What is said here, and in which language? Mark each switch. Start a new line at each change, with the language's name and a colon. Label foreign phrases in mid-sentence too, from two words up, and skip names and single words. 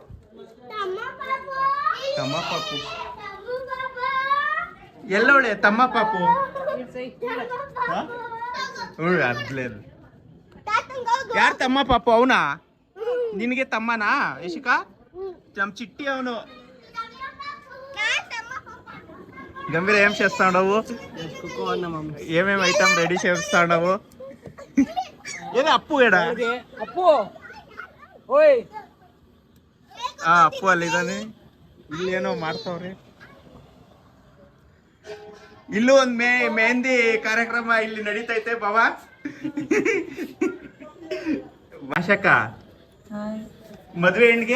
Kannada: ತಮ್ಮ ಪಾಪು ಎಲ್ಲವಳೆ? ತಮ್ಮ ಪಾಪು ಅದ್ಲೇ. ಯಾರು ತಮ್ಮ ಪಾಪು? ಅವನಾ? ನಿನಗೆ ತಮ್ಮನಾ ಯಶಿಕಾ? ನಮ್ ಚಿಟ್ಟಿ ಅವನು.
Telugu: గంభీర ఏం చేస్తా ఉండవు? ఏమేమి ఐటమ్ రెడీ చేస్తా ఉండవు? ఏదో అప్పు ఏడా?
Kannada: ಅಪ್ಪು ಓಯ್ ಅಪ್ಪು ಅಲ್ಲಿ ಇದಾನೆ. ಇಲ್ಲೇನೋ ಮಾಡ್ತಾವ್ರೆ. ಇಲ್ಲೂ ಒಂದ್ ಮೆಹಂದಿ ಕಾರ್ಯಕ್ರಮ ಇಲ್ಲಿ ನಡೀತೈತೆ ಬಾಬಾ. ಭಾಷಕ್ಕ ಮದ್ವೆ ಹೆಣ್ಣಿಗೆ